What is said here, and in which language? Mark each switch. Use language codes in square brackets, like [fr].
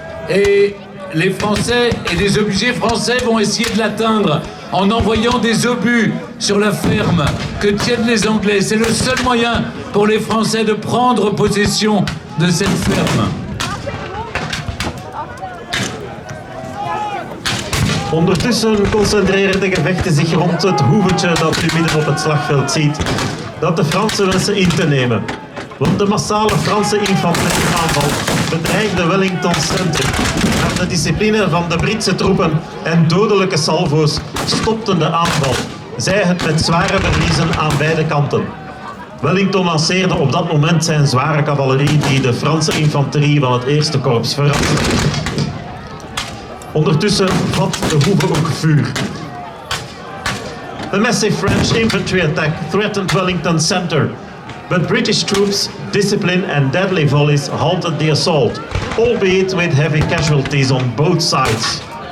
[fr] Et les Français et les obligés français vont essayer de l'atteindre en envoyant des obus sur la ferme que tiennent les Anglais. C'est le seul moyen pour les Français de prendre possession de cette ferme. [nl] Ondertussen concentreren de gevechten zich rond het hoeventje dat u midden op het slagveld ziet, dat de Fransen wensen in te nemen. Want de massale Franse infanterieaanval bedreigde Wellington's centrum. Maar de discipline van de Britse troepen en dodelijke salvo's stopten de aanval. Zij het met zware verliezen aan beide kanten. Wellington lanceerde op dat moment zijn zware cavalerie die de Franse infanterie van het eerste korps verraste. Ondertussen vat de hoeve ook vuur. [en] A massive French infantry attack threatened Wellington's center, but British troops, discipline and deadly volleys halted the assault, albeit with heavy casualties on both sides.